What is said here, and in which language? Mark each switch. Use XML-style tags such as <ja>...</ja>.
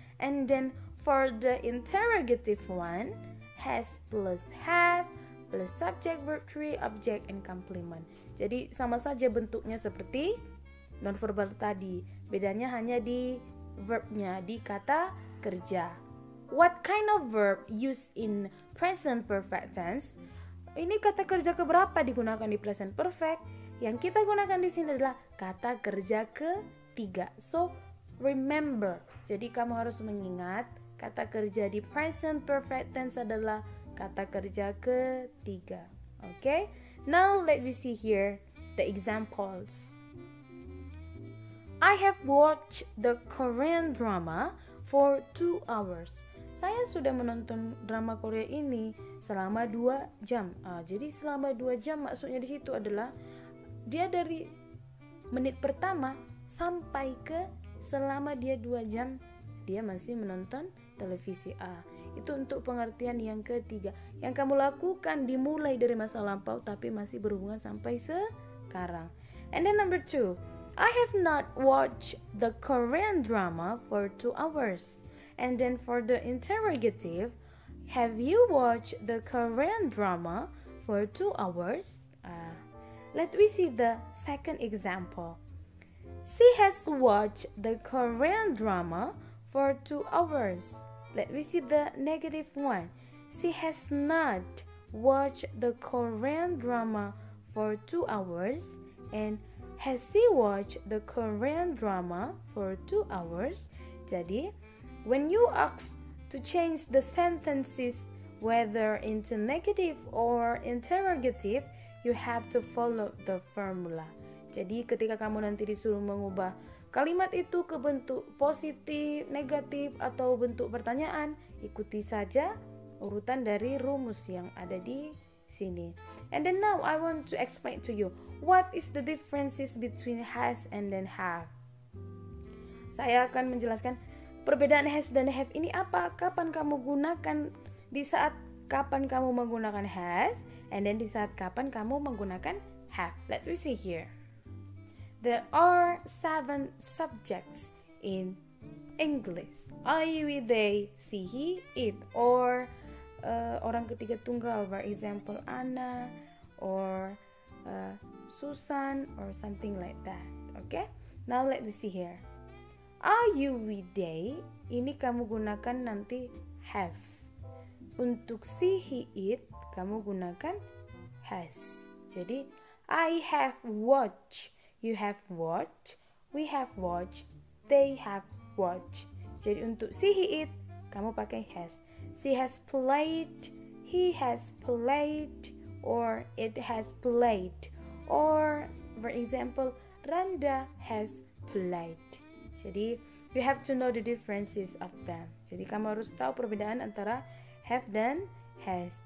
<en>And then for the interrogative one, has plus have plus subject, verb 3, object, and complement.</en> <id>Jadi sama saja bentuknya seperti nonverbal tadi. Bedanya hanya di verbnya, di kata kerja.</id> <en>What kind of verb used in present perfect tense?</en> <id>Ini kata kerja keberapa digunakan di present perfect? Yang kita gunakan di sini adalah kata kerja ketiga.</id> <en>So remember.</en> <id>Jadi kamu harus mengingat kata kerja di present perfect tense adalah kata kerja ketiga.</id> <en>Okay? Now let me see here the examples. I have watched the Korean drama for 2 hours.</en> <id>Saya sudah menonton drama Korea ini selama 2 jam. Jadi selama 2 jam maksudnya di situ adalah dia dari menit pertama sampai ke selama dia 2 jam dia masih menonton televisi. Itu untuk pengertian yang ketiga. Yang kamu lakukan dimulai dari masa lampau tapi masih berhubungan sampai sekarang.</id> <en>And then number 2, I have not watched the Korean drama for 2 hours. And then for the interrogative, have you watched the Korean drama for 2 hours? Let me see the second example. She has watched the Korean drama for 2 hours. Let me see the negative one. she has not watched the Korean drama for 2 hours, and has she watched the Korean drama for 2 hours? Jadi, when you ask to change the sentences whether into negative or interrogative, you have to follow the formula.</en> <id>Jadi ketika kamu nanti disuruh mengubah kalimat itu ke bentuk positif, negatif, atau bentuk pertanyaan, ikuti saja urutan dari rumus yang ada di sini.</id> <en>And then now I want to explain to you what is the differences between has and then have.</en> <id>Saya akan menjelaskan perbedaan has dan have ini apa, kapan kamu gunakan, di saat kapan kamu menggunakan has, and then di saat kapan kamu menggunakan have.</id> <en>Let me see here. There are 7 subjects in English. I, we, they, she, he, it, or</en> <id>orang ketiga tunggal,</id> <en>for example Anna or Susan or something like that. Okay? Now let me see here.</en> <id>Are you, we, they, ini kamu gunakan nanti have. Untuk she, he, it, kamu gunakan has.</id> <en>Jadi I have watched, you have watched, we have watched, they have watched.</en> <id>Jadi untuk she, he, it, kamu pakai has.</id> <en>She has played, he has played, or it has played. Or, for example, Randa has played. Jadi, you have to know the differences of them.</en> <id>Jadi, kamu harus tahu perbedaan antara have dan has.</id>